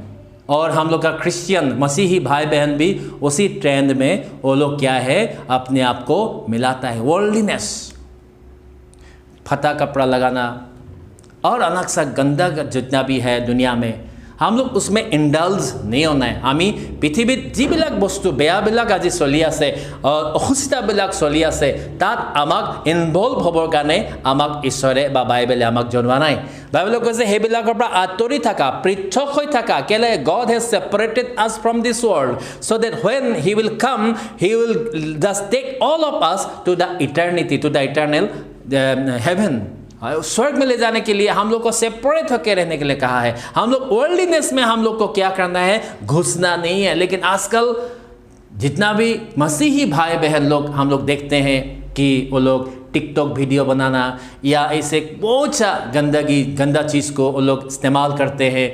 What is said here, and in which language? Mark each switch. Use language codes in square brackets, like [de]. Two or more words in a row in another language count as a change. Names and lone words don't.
[hi] और हम लोग का क्रिश्चियन मसीही भाई बहन भी उसी ट्रेंड में वो लोग क्या है, अपने आप को मिलाता है। वर्ल्डलीनेस, फटा कपड़ा लगाना और अलग सा गंदा जितना भी है दुनिया में, हम लोग उसमें इंडल्ज नहीं होना है। [as] আমি পৃথিৱীত যিবিলাক বস্তু বেয়াবিলাক আজি চলি আছে, অসুস্থতাবিলাক চলি আছে, তাত আমাক ইনভলভ হ'বৰ কাৰণে আমাক ঈশ্বৰে বা বাইবেলে আমাক জনোৱা নাই। বাইবেলে কৈছে সেইবিলাকৰ পৰা আঁতৰি থাকা, পৃথক হৈ থাকা। কেলে? [en] God has separated us from this world so that when he will come, he will just take all of us to the eternity, to the eternal heaven। [hi] स्वर्ग में ले जाने के लिए हम लोग को सेपरेट होकर रहने के लिए कहा है। हम लोग वर्ल्डलीनेस में हम लोग को क्या करना है? घुसना नहीं है। लेकिन आजकल जितना भी मसीही भाई बहन लोग हम लोग देखते हैं कि वो लोग टिकटॉक वीडियो बनाना या ऐसे बहुत सा गंदा चीज़ को वो लोग इस्तेमाल करते हैं।